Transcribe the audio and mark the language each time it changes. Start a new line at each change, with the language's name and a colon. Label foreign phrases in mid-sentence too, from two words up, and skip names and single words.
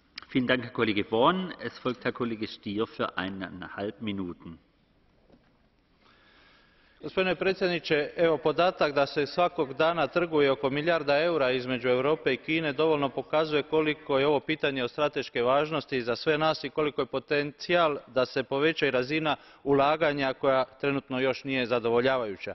German: Vielen Dank, Herr Kollege Vaughan. Es folgt Herr Kollege Stier für 1,5 Minuten.
Croatian: Gospodine predsjedniče, evo podatak da se svakog dana trguje oko milijarda eura između Europe i Kine dovoljno pokazuje koliko je ovo pitanje od strateške važnosti za sve nas i koliko je potencijal da se poveća i razina ulaganja koja trenutno još nije zadovoljavajuća.